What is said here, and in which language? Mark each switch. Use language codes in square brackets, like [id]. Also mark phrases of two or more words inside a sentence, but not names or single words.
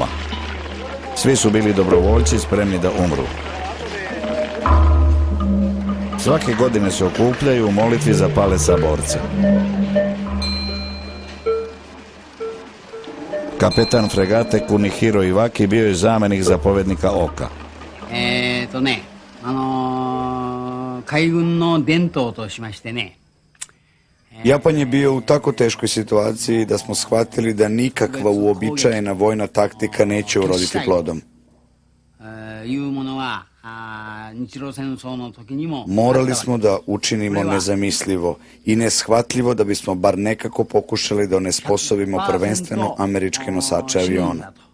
[sr] Svi su bili dobrovoljci spremni da umru. Svake godine se okupljaju u molitvi za pale saborce. Kapetan fregate Kunihiro Iwaki bio je zamenik zapovednika oka. [ja] 海軍の伝統としましてね。 [sr] Japan je bio u tako teškoj situaciji da smo shvatili da nikakva uobičajena vojna taktika neće uroditi plodom. Morali smo da učinimo nezamislivo i neshvatljivo da bismo bar nekako pokušali da onesposobimo prvenstveno američke nosače aviona.